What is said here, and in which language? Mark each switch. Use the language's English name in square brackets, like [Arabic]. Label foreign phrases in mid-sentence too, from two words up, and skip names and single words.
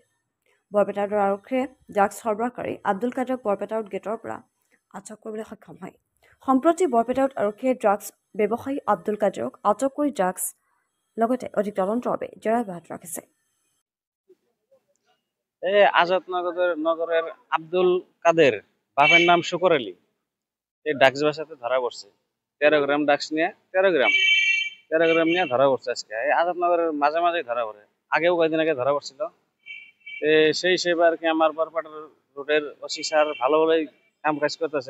[Assamese] বৰপেটাৰ আৰক্ষীয়ে ড্ৰাগছ সৰবৰাহকাৰী আব্দুল কাদেৰক বৰপেটাৰত গেটৰ পৰা আটক কৰিবলৈ সক্ষম হয়। সম্প্ৰতি বৰপেটাৰত আৰক্ষীয়ে ড্ৰাগছ ব্যৱসায়ী আব্দুল কাদেৰক আটক কৰি ড্ৰাগছ লগতে অধিক তদন্তৰ বাবে জেৰা অব্যাহত ৰাখিছে। [Bangla] আজাদনগরের আব্দুল কাদের বাপের নাম শুকর আলী, এই ড্রাগস ব্যবসাতে ধরা পড়ছে। 13 গ্রাম ড্রাগস নিয়ে 13 গ্রাম নিয়ে ধরা পড়ছে আজকে। এই আজাদনগরের মাঝে মাঝেই ধরা পড়ে, আগেও কয়েকদিন আগে ধরা পড়ছিল। সেই হিসেবে আর কি আমার বরপাটার রোডের ওসি স্যার ভালো ভালোই কাম কাজ করতেছে।